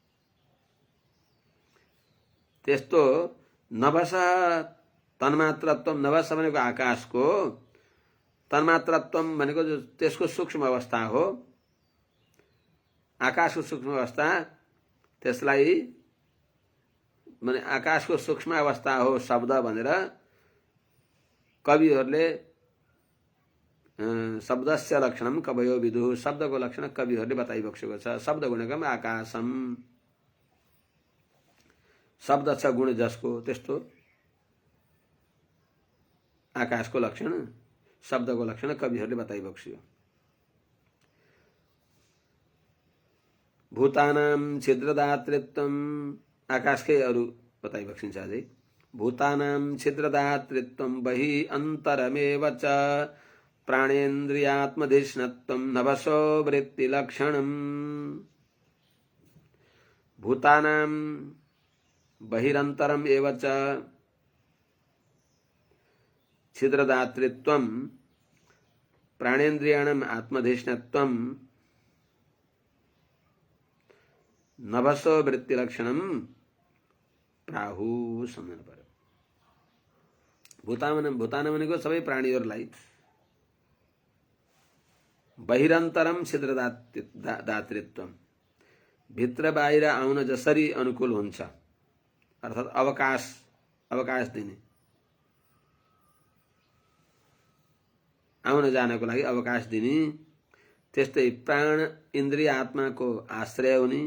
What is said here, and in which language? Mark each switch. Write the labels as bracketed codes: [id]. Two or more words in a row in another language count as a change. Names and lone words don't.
[ne] त्यस्तो [sa] नभस तन्मात्रत्वम, [ne] नभस भनेको आकाशको, तन्मात्रत्वम भनेको त्यसको सूक्ष्म अवस्था हो। आकाशको सूक्ष्म अवस्था, त्यसलाई माने आकाशको सूक्ष्म अवस्था हो शब्द भनेर कविहरूले [sa] शब्दस्य लक्षणम कवयो विदुः, [ne] शब्दको लक्षण कविहरूले बताइबक्सेको छ। [sa] शब्द गुणकम आकाशम, [ne] शब्द छ गुण जसको, त्यस्तो आकाशको लक्षण, शब्दको लक्षण कविहरूले बताइबक्स्यो। [sa] भूतानां छिद्रदातृत्वम, [ne] आकाशकै अरू बताइबक्सिन्छ अझै। [sa] भूतानां छिद्रदातृत्वम बहि अन्तरमेव च प्राणेन्द्रियात्मधिष्णत्वम नभसो वृत्तिलक्षणम। भूतानां बहिरन्तरम एव च छिद्रदातृत्वम प्राणेन्द्रियाणाम् आत्मधिष्णत्वम नभसो वृत्तिलक्षणम प्राहु, [ne] सम्झनु पर्यो। भूतान भनेको सबै प्राणीहरूलाई, [sa] बहिरन्तरम छिद्रदातृत्वम [ne] भित्र बाहिर आउन जसरी अनुकूल हुन्छ, अर्थात् अवकाश दिने, आउन जानको लागि अवकाश दिने, त्यस्तै प्राण इन्द्रिय आत्माको आश्रय हुने।